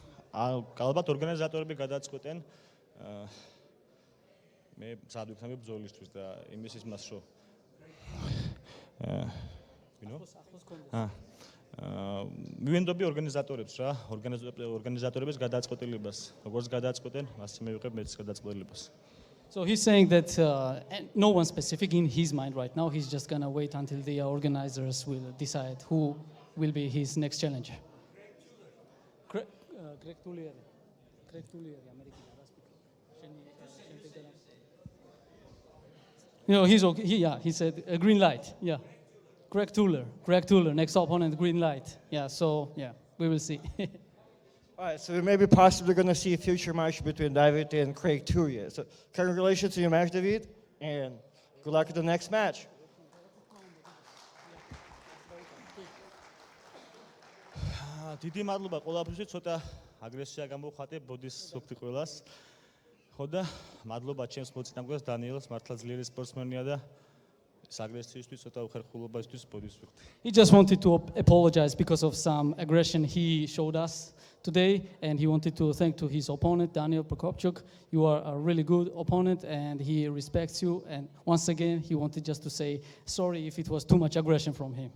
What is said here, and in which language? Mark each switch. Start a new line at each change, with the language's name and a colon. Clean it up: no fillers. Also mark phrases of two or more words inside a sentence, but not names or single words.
Georgian: ალბათ ორგანიზატორები გადაწყვეტენ მე სად ვიქნები ბრძოლისთვის და იმის იმას რომ მივენდობი ორგანიზატორებს რა, ორგანიზატორების გადაწყვეტილებას. როგორც გადაწყვეტენ, ასე მივიღებ მეც გადაწყვეტილებას.
English: So he's saying that no one specific in his mind right now. He's just gonna wait until the organizers will decide who will be his next challenger. Greg Tullier, he's okay. He said a green light. Yeah, Greg Tuller, next opponent, green light. Yeah, so we will see. All right, so we may be possibly going to see a future match between Davit and Craig Turia. So congratulations to your match, Davit, and good luck at the next match.
Georgian: დიდი მადლობა ყველაფრისთვის, ცოტა აგრესია გამოვხატე ბოდის სუფთი ყველას. ხო და მადლობა ჩემს მოწინააღმდეგეს დანიელს, მართლა ძლიერი სპორტსმენია და აგრესიისთვის ცოტა უხერხულობისთვის ბოდის ვიხდი.
English: He just wanted to apologize because of some aggression he showed us today, and he wanted to thank to his opponent, Daniel Procopcuic. You are a really good opponent, and he respects you. And once again, he wanted just to say sorry if it was too much aggression from him.